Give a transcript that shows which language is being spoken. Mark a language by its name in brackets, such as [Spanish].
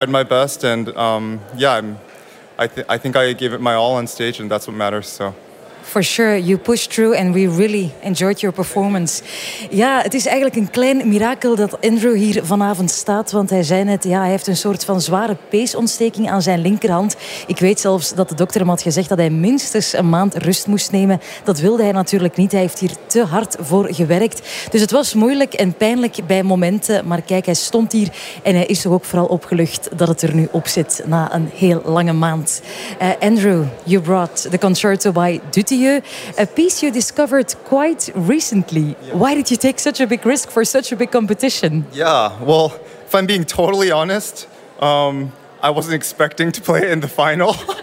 [English] tried my best, and I think I gave it my all on stage, and that's what matters. So. For sure, you pushed through and we really enjoyed your performance. [Dutch] Ja, het is eigenlijk een klein mirakel dat Andrew hier vanavond staat. Want hij zei net, ja, hij heeft een soort van zware peesontsteking aan zijn linkerhand. Ik weet zelfs dat de dokter hem had gezegd dat hij minstens een maand rust moest nemen. Dat wilde hij natuurlijk niet. Hij heeft hier te hard voor gewerkt. Dus het was moeilijk en pijnlijk bij momenten. Maar kijk, hij stond hier en hij is toch ook vooral opgelucht dat het er nu op zit na een heel lange maand. [English] Andrew, you brought the concerto by Dutty. You, a piece you discovered quite recently. Yeah. Why did you take such a big risk for such a big competition? Yeah, well, if I'm being totally honest, I wasn't expecting to play in the final.